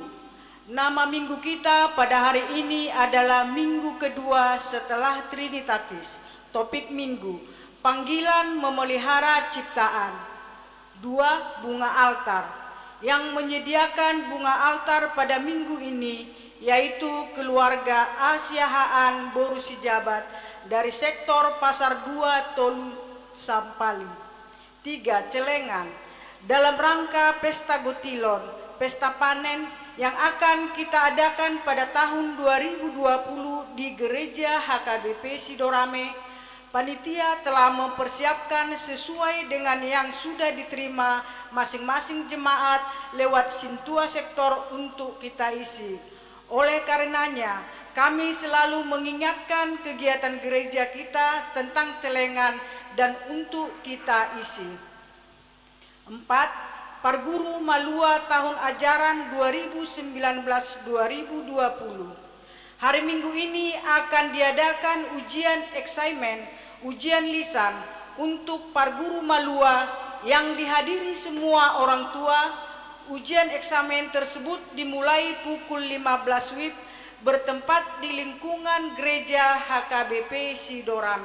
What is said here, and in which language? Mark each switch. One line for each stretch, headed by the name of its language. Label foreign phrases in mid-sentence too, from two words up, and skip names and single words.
Indonesian: Nama Minggu kita pada hari ini adalah Minggu kedua setelah Trinitatis. Topik Minggu, panggilan memelihara ciptaan. 2. Bunga altar. Yang menyediakan bunga altar pada minggu ini yaitu keluarga Asiahaan Boru Sijabat dari sektor Pasar 2 Tolu Sampali. 3. Celengan dalam rangka Pesta Gotilon, pesta panen yang akan kita adakan pada tahun 2020 di Gereja HKBP Sidorame. Panitia telah mempersiapkan sesuai dengan yang sudah diterima masing-masing jemaat lewat Sintua sektor untuk kita isi. Oleh karenanya, kami selalu mengingatkan kegiatan gereja kita tentang celengan dan untuk kita isi. 4. Parguru Malua tahun ajaran 2019-2020. Hari Minggu ini akan diadakan ujian eksamen, ujian lisan untuk Parguru Malua yang dihadiri semua orang tua. Ujian eksamen tersebut dimulai pukul 15 WIB bertempat di lingkungan gereja HKBP Sidorame.